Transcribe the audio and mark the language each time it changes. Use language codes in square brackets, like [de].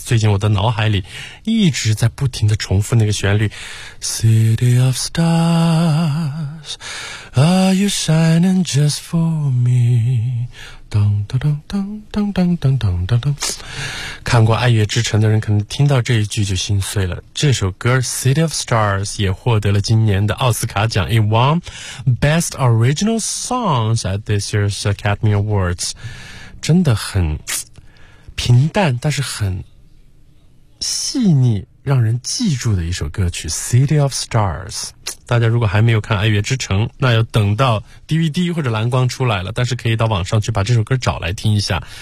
[zh] 最近我的脑海里一直在不停地重复那个旋律。 [en] City of stars, are you shining just for me? 噔噔噔噔噔噔噔噔噔噔。 [zh] 看过爱乐之城的人可能听到这一句就心碎了。这首歌 City of Stars 也获得了今年的奥斯卡奖。 [en] It won Best Original Songs at this year's Academy Awards. [zh] 真的很平淡，但是很细腻。让人记住的一首歌曲 City of Stars。大家如果还没有看爱乐之城，那要等到 DVD 或者蓝光出来了，但是可以到网上去把这首歌找来听一下。